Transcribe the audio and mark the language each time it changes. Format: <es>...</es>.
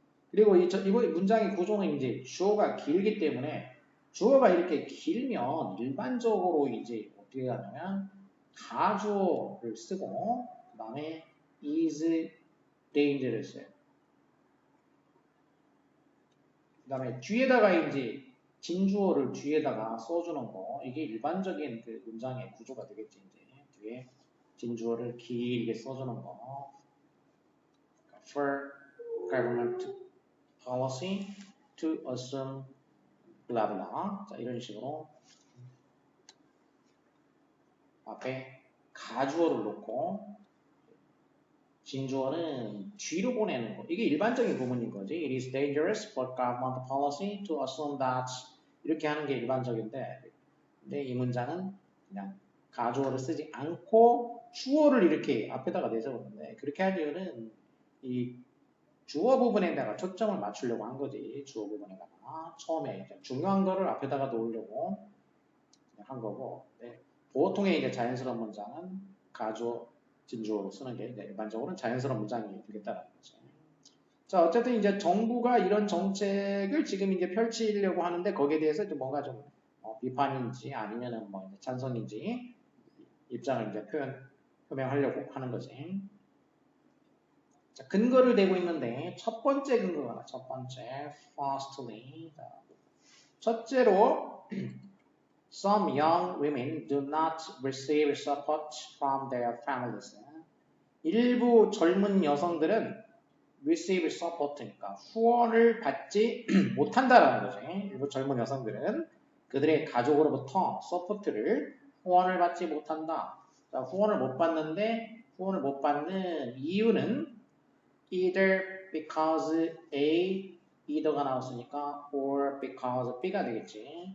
<ko>그리고 이거 문장의 구조는 이제 주어가 길기 때문에 주어가 이렇게 길면 일반적으로 이제 어떻게 하냐면 가주어를 쓰고 그 다음에 is danger를 써요. 그 다음에 뒤에다가 이제 진주어를 뒤에다가 써주는 거 이게 일반적인 그 문장의 구조가 되겠지. 이제 뒤에 진주어를 길게 써주는 거</ko> <en>for government policy to assume blah blah.</en> <ko>자, 이런 식으로 앞에 가주어를 놓고 진주어는 뒤로 보내는 거. 이게 일반적인 구문인 거지.</ko> <en>It is dangerous for government policy to assume that</en> <ko>이렇게 하는 게 일반적인데 근데 이 문장은 그냥 가주어를 쓰지 않고 주어를 이렇게 앞에다가 내세우는데 그렇게 할 이유는 이 주어 부분에다가 초점을 맞추려고 한 거지. 주어 부분에다가 처음에 이제 중요한 거를 앞에다가 놓으려고 한 거고 네. 보통의 이제 자연스러운 문장은 가주어, 진주어로 쓰는 게 일반적으로는 자연스러운 문장이 되겠다는 거죠. 자, 어쨌든 이제 정부가 이런 정책을 지금 이제 펼치려고 하는데 거기에 대해서 좀 뭔가 좀 비판인지 아니면은 뭐 이제 찬성인지 입장을 이제 표명하려고 하는 거지. 자, 근거를 대고 있는데 첫 번째</ko> <en>근거가 첫 번째 firstly</en> <ko>첫째로</ko> <en>some young women do not receive support from their families.</en> <ko>일부 젊은 여성들은 receive support니까 후원을 받지 못한다라는 거지. 일부 젊은 여성들은 그들의 가족으로부터 서포트를 후원을 받지 못한다. 자, 후원을 못 받는데 후원을 못 받는 이유는</ko> <en>either because A</en> <ko>either가 나왔으니까</ko> <en>or because B</en> <ko>가 되겠지.</ko>